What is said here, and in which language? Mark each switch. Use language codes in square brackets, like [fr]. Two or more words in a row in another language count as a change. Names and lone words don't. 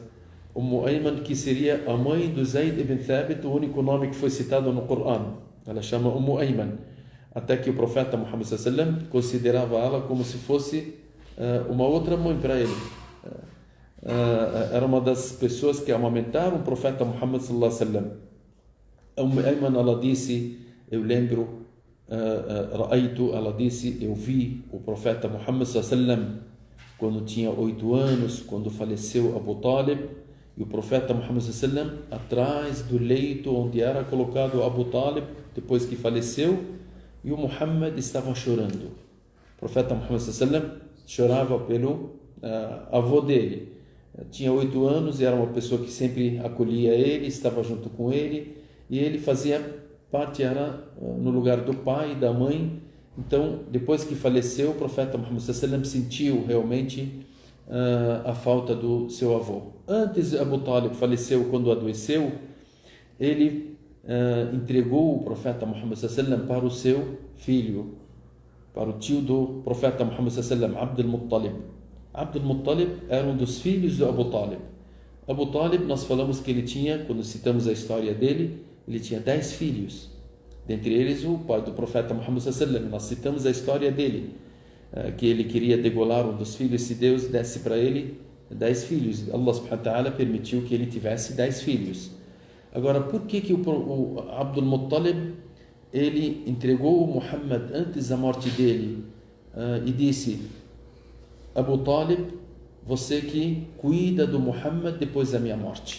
[pt] Ummu Ayman, que seria a mãe do Zayd ibn Thabit, o único nome que foi citado no Corão. Ela chama Ummu Ayman, até que o profeta Muhammad sallam considerava ela como se fosse uma outra mãe para ele. Era uma das pessoas que amamentaram o profeta Muhammad [ar] صلى الله عليه وسلم. [pt] Ummu Ayman, ela disse: eu lembro, ela disse, eu vi o profeta Muhammad [ar] صلى الله عليه وسلم [pt] quando tinha 8 anos, quando faleceu Abu Talib, e o profeta Muhammad [ar] صلى الله عليه وسلم [pt] atrás do leito onde era colocado Abu Talib depois que faleceu, e o Muhammad estava chorando. O profeta Muhammad [ar] صلى الله عليه وسلم [pt] chorava pelo avô dele. Tinha 8 anos e era uma pessoa que sempre acolhia ele, estava junto com ele, e ele fazia parte, era no lugar do pai e da mãe. Então, depois que faleceu, o profeta Muhammad [ar] صلى الله عليه وسلم [pt] sentiu realmente a falta do seu avô. Antes de Abu Talib faleceu, quando adoeceu, ele entregou o profeta Muhammad [ar] صلى الله عليه وسلم [pt] para o seu filho, para o tio do profeta Muhammad [ar] صلى الله عليه وسلم, [pt] Abdul Muttalib. Abdul Muttalib era um dos filhos do Abu Talib. Abu Talib, nós falamos que ele tinha, quando citamos a história dele, ele tinha 10 filhos. Dentre eles, o pai do profeta Muhammad [ar] صلى الله عليه وسلم. [pt] Nós citamos a história dele, que ele queria degolar um dos filhos, se Deus desse para ele 10 filhos. [ar] الله سبحانه وتعالى [pt] permitiu que ele tivesse 10 filhos. Agora, por que o Abdul Muttalib, ele entregou o Muhammad antes da morte dele e disse: Abu Talib, você que cuida do Muhammad depois da minha morte.